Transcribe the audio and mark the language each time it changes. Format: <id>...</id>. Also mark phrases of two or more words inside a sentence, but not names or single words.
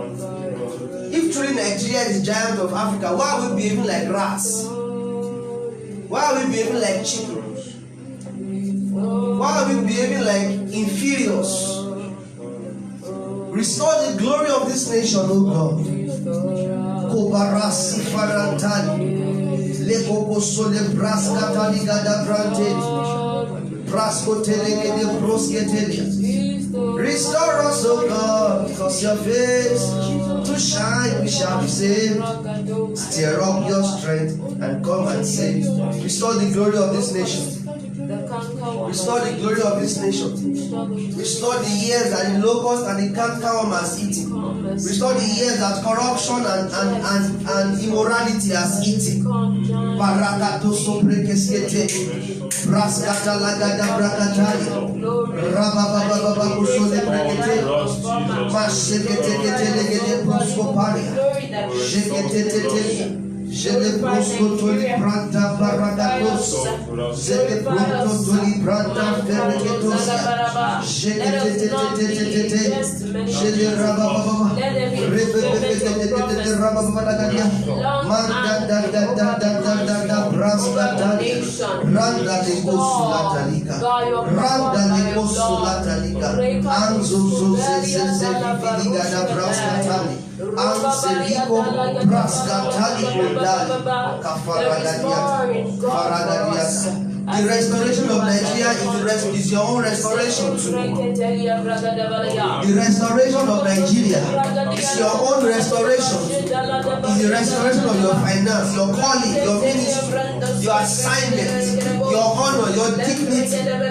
<en>If truly Nigeria is the giant of Africa, why are we behaving like rats? Why are we behaving like chickens? Why are we behaving like inferiors? Restore the glory of this nation, O God. Kobarasi farantani, lekoko sole braskatani gada brante. Restore us, O God, cause your face to shine, we shall be saved. Stir up your strength and come and save. Restore the glory of this nation. Restore the glory of this nation. Restore the years that the locust and the cankerworm has eaten. Restore the years that corruption and immorality has eaten. Barakato soprekeskete. Braskata lagada brakataya. Rababababa kusole brekete. Mashekete legede proskoparia. Shekete Jele prosko toli pranta barakatos. Jele prosko toli pranta ferreketos. Jele rabababa. Rebebebebebebebe rabababa lagadia. Manda da braskatali. Randa de kosulataliga. Randa de kosulataliga. Anzo zeze liga da braskatali. Anseliko braskatali kundali kafaragadias. The restoration of Nigeria is your own restoration too. The restoration of Nigeria is your own restoration. Is the restoration of your finance, your calling, your ministry, your assignment, your honor, your dignity.</en>